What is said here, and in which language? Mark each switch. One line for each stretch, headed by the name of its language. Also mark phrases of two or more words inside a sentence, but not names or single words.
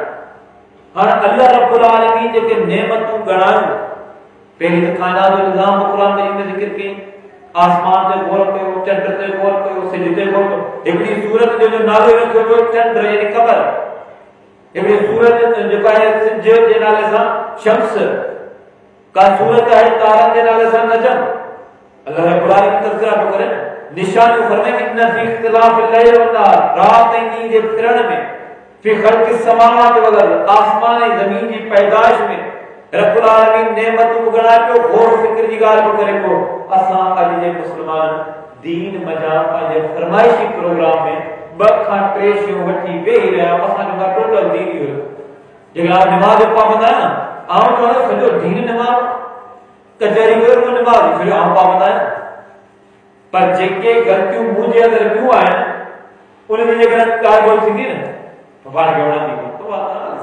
Sindhi: हाणे अल्लाह
Arabic: رب العالمين
Sindhi: जेके नेमतूं ॻणायूं, पहिरीं त काइनात जो निज़ाम क़ुरान में ज़िक्र कई, आसमान ते गौर कयो, चंड ते गौर कयो, सिज ते गौर कयो। हिकिड़ी सूरत जो नालो रखियो वियो चंड यानी क़मर, हिकिड़ी सूरत जेका आहे सिज जे नाले सां शम्स, का सूरत आहे तारनि जे नाले सां नजम, अल्लाह
Arabic: رب العالمين
Sindhi: तज़किरा तो करे निशानी फरमाए
Arabic: إن في اختلاف الليل والنهار,
Sindhi: रात ऐं ॾींहं जे फिरण में,
Arabic: في خلق السماوات والأرض,
Sindhi: आसमान ऐं ज़मीन जी पैदाइश में
Arabic: رب العالمين
Sindhi: नेमतूं ॻणाए पियो, गौर फ़िक्र जी ॻाल्हि पियो करे पियो। असां अॼु जे मुस्लमान दीन मज़ा पंहिंजे फरमाइशी प्रोग्राम में 2 खां 3 शयूं वठी वेही रहिया, असांजो टोटल दीन ई हुयो। जेका नमाज़ पाबंद आहियां, आउं चवंदो सॼो दीन नमाज़ कचहरी में नमाज़ फिर आउं पाबंद आहियां, पर जेके ग़लतियूं मुंहिंजे अंदरि ॿियूं आहिनि उन जी जेकॾहिं ॻाल्हि थींदी न त पाण खे वणंदी कोन।